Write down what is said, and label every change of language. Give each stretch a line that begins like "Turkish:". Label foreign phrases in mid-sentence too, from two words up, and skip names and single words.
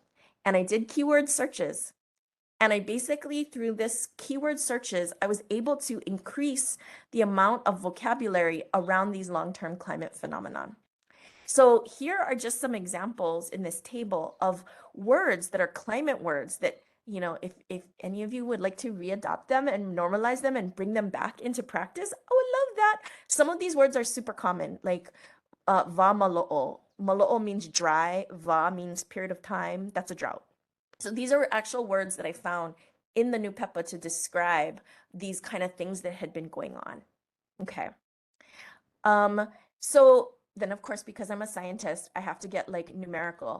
English: And I did keyword searches. And I basically, through this keyword searches, I was able to increase the amount of vocabulary around these long-term climate phenomenon. So here are just some examples in this table of words that are climate words that, if any of you would like to readopt them and normalize them and bring them back into practice, I would love that. Some of these words are super common, like
Hawaiian: va malo'o.
English: Malo'o means dry, va means period of time. That's a drought. So these are actual words that I found in the Nüpepa to describe these kind of things that had been going on. Okay. So then of course, because I'm a scientist, I have to get like numerical.